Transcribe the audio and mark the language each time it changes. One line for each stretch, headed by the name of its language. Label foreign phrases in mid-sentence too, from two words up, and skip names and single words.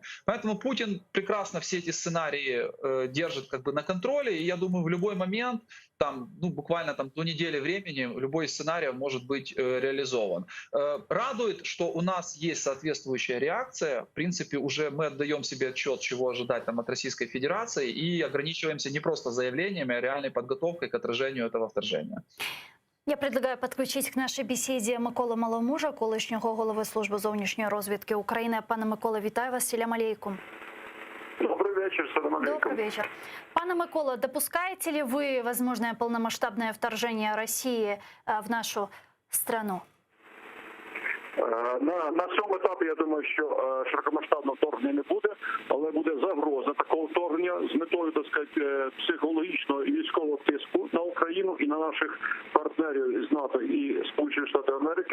Russian: Поэтому Путин прекрасно все эти сценарии держит как бы на контроле, и я думаю, в любой момент, там, буквально там, до недели времени, любой из сценариев может быть реализован. Радует, что у нас есть соответствующая реакция. В принципе, уже мы отдаем себе отчет, чего ожидать там от Российской Федерации, и ограничиваемся не просто заявлениями, а реальной подготовкой к отражению этого вторжения. Я предлагаю
Ukrainian: підключити к нашій бесіді Миколу Маломужа, колишнього голови Служби зовнішньої розвідки України. Пане Миколо, вітаю вас.
Arabic: سلام عليكم.
Russian: Добрый вечер,
Arabic: سلام عليكم.
Russian: Добрый вечер. Пане Миколо, допускаете ли вы возможное полномасштабное вторжение России в нашу страну?
Ukrainian: На цьому етапі, я думаю, що широкомасштабного вторгнення не буде, але буде загроза такого вторгнення з метою, так сказати, психологічного і військового тиску на Україну і на наших партнерів із НАТО і Сполучених Штатів Америки.